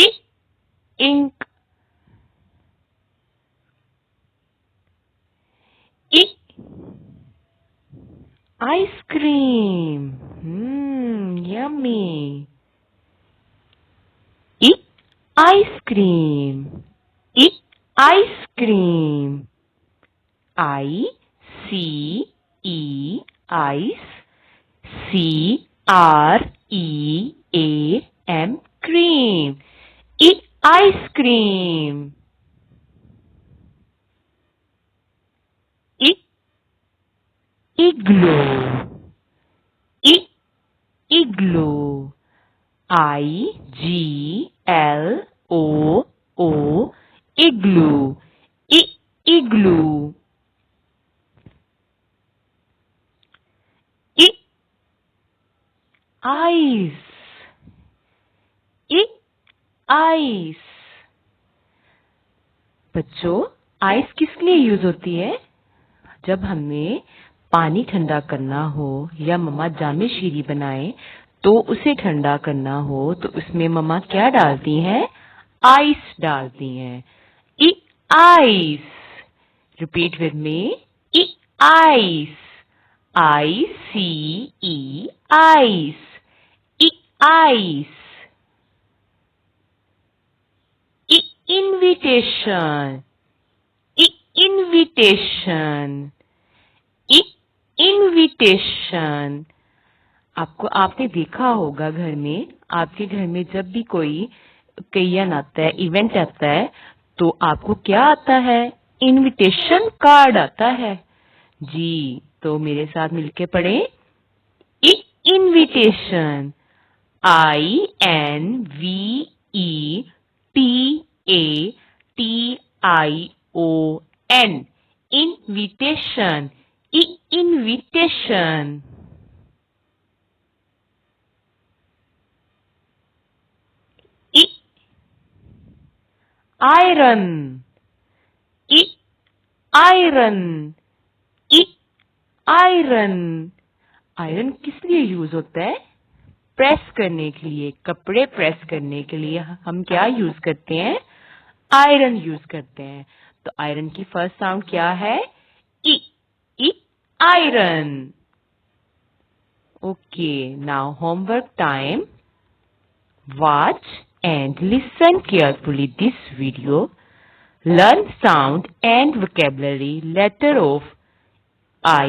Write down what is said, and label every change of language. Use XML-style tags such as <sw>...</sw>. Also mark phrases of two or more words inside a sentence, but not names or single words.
<en>Ink. I. Ice cream. Yummy. I. Ice cream. I. Ice cream. I-C-E. Ice. C-R-E-A-M. Cream. I. Ice cream. I. Igloo. I. Igloo. I-G-L-O-O. Igloo. I. Igloo. I. Ice. I. Ice.</en> <hi>बच्चों, आइस किस लिए यूज होती है? जब हमें पानी ठंडा करना हो या मम्मा जामे शीरी बनाए तो उसे ठंडा करना हो तो उसमें मम्मा क्या डालती हैं? आइस डालती हैं.</hi> <en>I. Ice. Repeat with me. I. Ice. I-C-E. Ice. I. Ice. I. Invitation. I. Invitation. I. Invitation.</en> <hi>आपने देखा होगा घर में, आपके घर में जब भी कोई ओकेजन आता है, इवेंट आता है, तो आपको क्या आता है?</hi> <en>invitation card</en> <hi>आता है. जी, तो मेरे साथ मिलके पढ़े. इनविटेशन.</hi> <en>I-N-V-E-T-A-T-I-O-N. Invitation. Invitation. Iron. Iron. Iron.</en> <hi>आयरन किस लिए यूज होता है? प्रेस करने के लिए, कपड़े प्रेस करने के लिए हम क्या यूज करते हैं?</hi> <en>iron use</en> <hi>करते हैं. तो आयरन की</hi> <en>first sound</en> <hi>क्या है?</hi> <en>I. I. Iron. Okay, now homework time. Watch and listen carefully this video. Learn sound and vocabulary letter of I.</en>